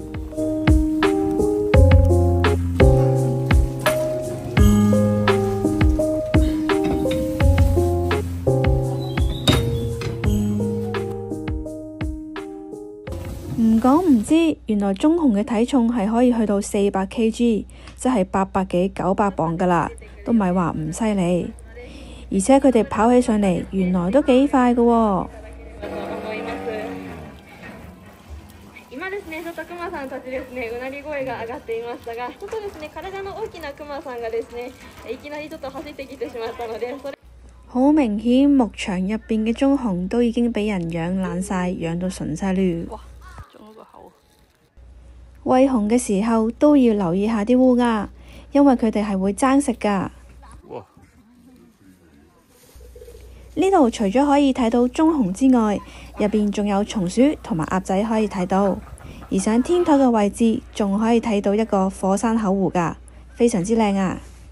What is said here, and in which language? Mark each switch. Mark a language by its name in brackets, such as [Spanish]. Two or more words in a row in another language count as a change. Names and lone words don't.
[Cantonese] 唔講唔知，原來棕熊嘅體重係可以去到400 kg，即係800幾900磅㗎啦，都唔係話唔犀利。而且佢哋跑起上嚟，原來都幾快㗎喎。 [Japanese] 今ですね、ちょっとクマさんたちですね、うなり聲が上がっていましたが、ちょっとですね、体の大きなクマさんがですね、いきなりちょっと走ってきてしまったので、 [Cantonese] 好明顯，牧場入邊嘅棕熊都已經俾人養爛晒，養到純晒嘞。餵熊嘅時候都要留意下啲烏鴉，因為佢哋係會爭食㗎。呢度除咗可以睇到棕熊之外，入邊仲有松鼠同埋鴨仔可以睇到，而上天台嘅位置仲可以睇到一個火山口湖㗎，非常之靚啊！